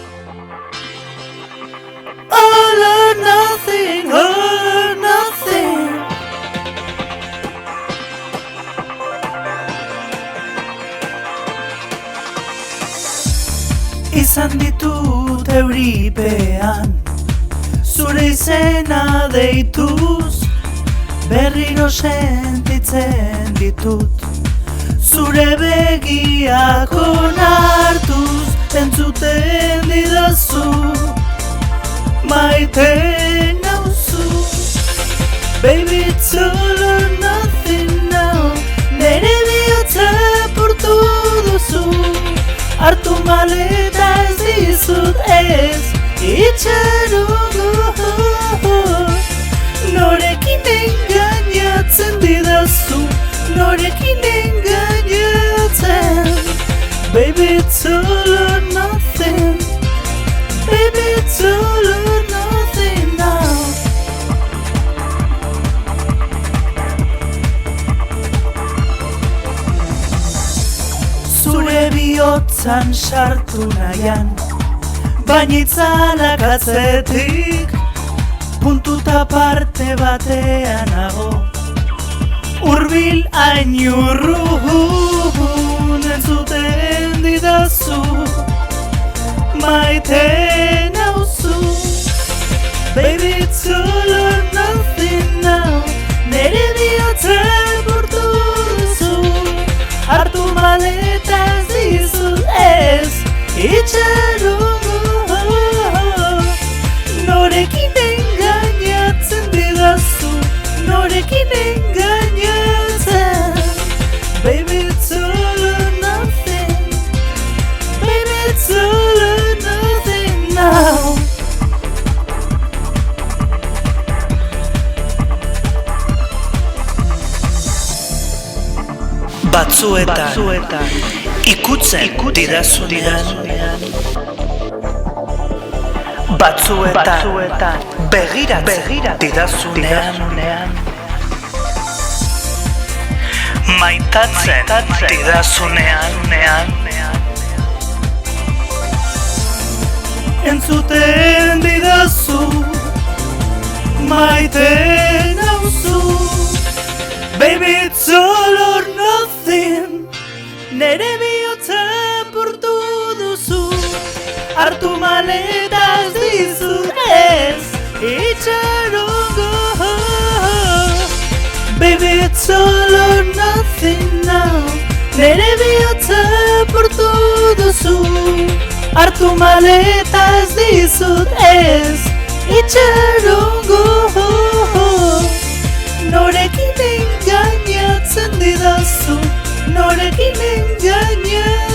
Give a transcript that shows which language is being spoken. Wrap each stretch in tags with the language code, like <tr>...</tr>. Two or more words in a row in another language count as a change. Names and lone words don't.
<en>All or nothing, all or nothing.</en> <eu>Izan ditut euripean, zure izena deituz, berriro sentitzen ditut, zure begiak onartuz, entzuten didazu, maite nauzu.</eu> <en>Baby, it's all or nothing now,</en> <eu>nere bihotza portu duzu, hartu maleta ez dizut ez, itxarongo. Norekin engainatzen didazu, norekin engainatzen.</eu> <en>Baby, it's all or nothing, baby, it's all or nothing now.</en> <eu>Zure bihotzan sartu nahian, baina itzalak atzetik, puntuta parte batean nago, hurbil hain urrun entzuten didazu, maite nauzu.</eu> <en>Baby, it's all or nothing now,</en> <eu>nere bihotza portu duzu, hartu maleta ez dizut ez, itxarongo. Norekin engainatzen didazu, norekin engainatzen.</eu> <en>Baby, it's all or nothing, baby, it's all or nothing now.</en> <eu>Batzuetan ikutzen didazunean, batzuetan begiratzen didazunean, maitatzen didazunean, entzuten didazu, maite nauzu.</eu> <en>Baby, it's all or nothing,</en> <eu>nere bihotza portu duzu, hartu maleta ez dizut ez, itxarongo.</eu> <en>Baby, it's all or nothing now,</en> <eu>nere bihotza portu duzu, hartu maleta ez dizut ez, itxarongo. Norekin engainatzen didazu, norekin engainatzen.</eu>